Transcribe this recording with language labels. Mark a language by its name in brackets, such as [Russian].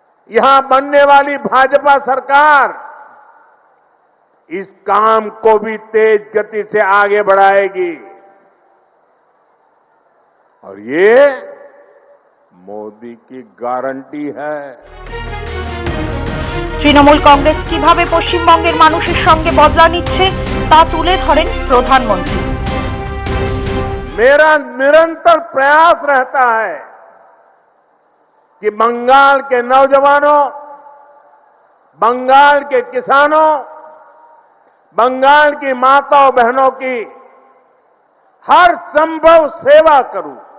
[Hindi] यहां बनने वाली भाजपा सरकार इस काम को भी तेज गति से आगे बढ़ाएगी और ये मोदी की गारंटी है। [Bangla] তৃণমূল কংগ্রেস কিভাবে পশ্চিমবঙ্গের মানুষের সঙ্গে বদলা নিচ্ছে তা তুলে ধরেন প্রধানমন্ত্রী। [Hindi] मेरा निरंतर प्रयास रहता है कि बंगाल के नौजवानों, बंगाल के किसानों, बंगाल की माताओं बहनों की हर संभव सेवा करूं।